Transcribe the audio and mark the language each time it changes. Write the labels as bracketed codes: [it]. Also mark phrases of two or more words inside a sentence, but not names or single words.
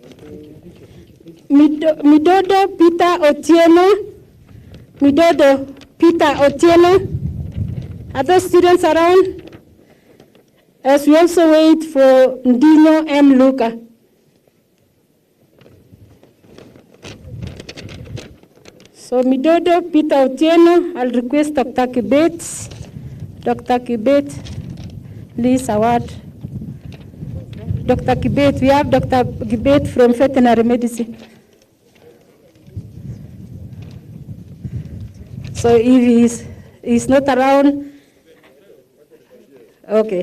[en] Midodo Peter Otieno. Other students around? As we also wait for Ndino M. Luka. So Midodo Peter Otieno, I'll request Dr. Kibet. Dr. Kibet, please award. Dr. Kibet, we have Dr. Kibet from veterinary medicine. So if he's not around, okay.